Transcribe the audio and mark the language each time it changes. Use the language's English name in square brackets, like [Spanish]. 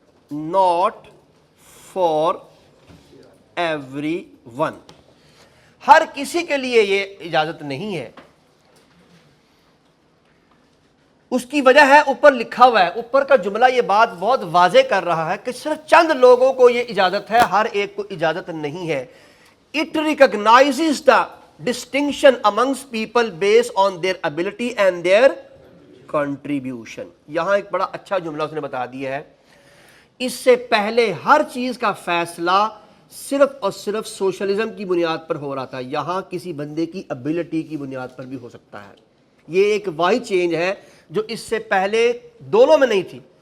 [English] not for everyone, [Urdu] ہر کسی کے لیے یہ اجازت نہیں ہے. اس کی وجہ ہے اوپر لکھا ہوا ہے, اوپر کا جملہ یہ بات بہت واضح کر رہا ہے کہ صرف چند لوگوں کو یہ اجازت ہے, ہر ایک کو اجازت نہیں ہے. [English] It recognizes the distinction amongst people based on their ability and their contribution. [Urdu] یہاں ایک بڑا اچھا جملہ اس نے بتا دیا ہے. اس سے پہلے ہر چیز کا فیصلہ صرف اور صرف سوشلزم کی بنیاد پر ہو رہا تھا, یہاں کسی بندے کی ابیلٹی کی بنیاد پر بھی ہو سکتا ہے. یہ ایک واحد چینج ہے جو اس سے پہلے دونوں میں نہیں تھی.